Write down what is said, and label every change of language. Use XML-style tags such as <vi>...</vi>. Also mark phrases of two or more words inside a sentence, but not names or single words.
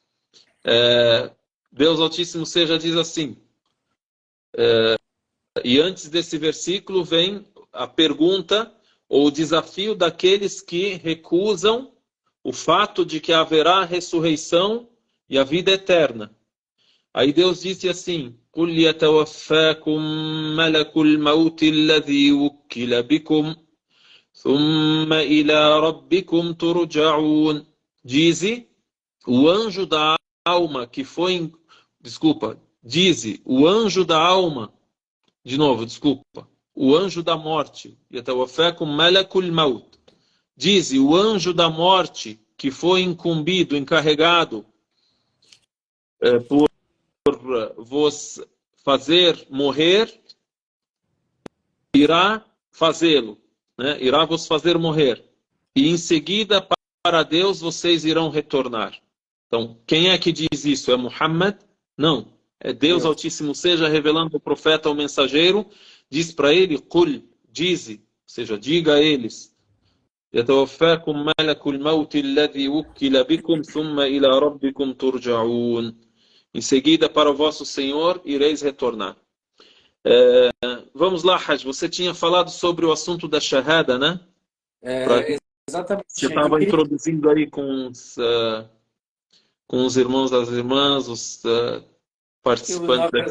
<pt>Deus Altíssimo seja diz assim, e antes desse versículo vem a pergunta ou o desafio daqueles que recusam o fato de que haverá ressurreição e a vida eterna. Aí Deus disse assim,</pt> <ar>قُلْ يَتَوَفَّاكُمْ مَلَكُ الْمَوْتِ الَّذِي وُكِّلَ بِكُمْ ثُمَّ إِلَى رَبِّكُمْ تُرْجَعُونَ.</ar> <pt>Dize, o anjo da alma que foi... Dize, o anjo da alma... De novo, desculpa. O anjo da morte.</pt> <ar>يَتَوَفَّاكُمْ مَلَكُ الْمَوْتِ.</ar> <pt>Dize, o anjo da morte que foi incumbido, encarregado por vos fazer morrer, irá fazê-lo, né? Irá vos fazer morrer. E em seguida, para Deus, vocês irão retornar. Então, quem é que diz isso? É Muhammad? Não. Deus Altíssimo seja revelando ao profeta, ao mensageiro, diz para ele, Qul, dize, ou seja, diga a eles,</pt> <ar>يتوفاكم ملك الموت الذي وكل بكم ثم إلى ربكم ترجعون.</ar> <pt>Em seguida, para o vosso Senhor, ireis retornar. Vamos lá, Hajj. Você tinha falado sobre o assunto da Shahada, né? Exatamente. Você estava introduzindo aí com os irmãos das irmãs, os participantes daqui.</pt>